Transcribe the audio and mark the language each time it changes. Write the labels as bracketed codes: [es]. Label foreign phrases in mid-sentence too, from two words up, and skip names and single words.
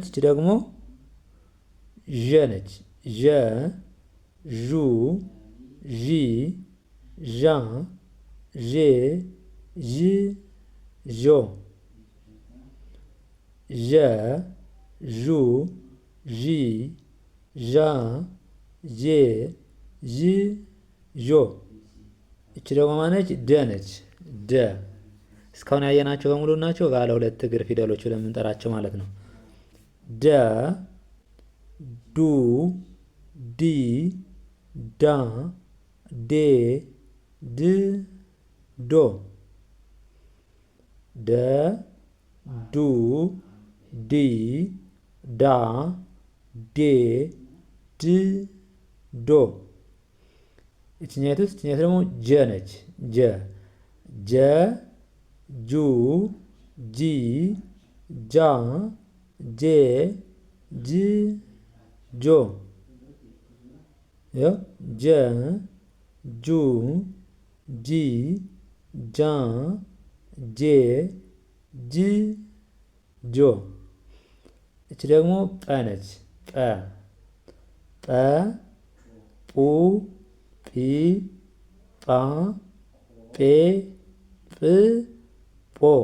[am] እቺ ደግሞ ዠ ነች። ዠ ዡ ዢ ዣ ዤ ዥ ዦ ዠ ዡ ዢ ዣ ዤ ዥ ዦ። እቺ ደግሞ ማነች? ደ ነች። ደ እስካሁን ያየናቸው በሙሉ ናቸው ባለ ሁለት እግር ፊደሎች ብለን የምንጠራቸው ማለት ነው። ደ ዱ ዲ ዳ ዴ ድ ዶ ደ ዱ ዲ ዳ ዴ ድ ዶ። እችኛይቱስ? እችኛይቱ ደግሞ ጀ ነች። ጀ ጀ ጁ ጂ ጃ ጄ ጅ ጆ ጀ ጁ ጂ ጃ ጄ ጅ ጆ። እች ደግሞ ጠ ነች። ጠ ጠ ጡ ጲ ጳ ጴ ጵ ጶ